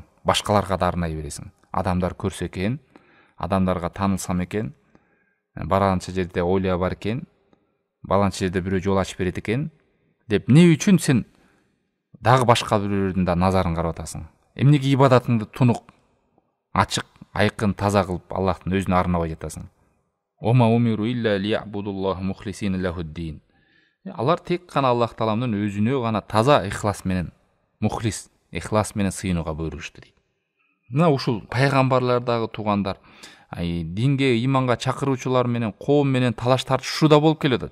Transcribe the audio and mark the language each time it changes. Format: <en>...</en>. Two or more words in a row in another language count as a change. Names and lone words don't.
<ky>Башкаларга да арнай бересиң. Адамдар көрсө экен, адамдарга таанылсам экен, баранча жерде оолия бар экен, баланча жерде бирөө жол ачып берет экен деп эмне үчүн сен дагы башка бирөөлөрдүн да назарын карап атасың? Эмнеге ибадатыңды тунук, ачык, айкын, таза кылып Аллахтын өзүнө арнабай жатасың?</ky> <ar>وما أمروا إلا ليعبدوا الله مخلصين له الدين.</ar> <ky>Алар тек гана Аллах Тааламдын өзүнө гана таза ихлас менен, мухлис, ихлас менен сыйынууга буйрушту дейт. Мына ушул пайгамбарлардагы туугандар, динге, иманга чакыруучулар менен, коом менен талаш тартышууда болуп келет.</ky>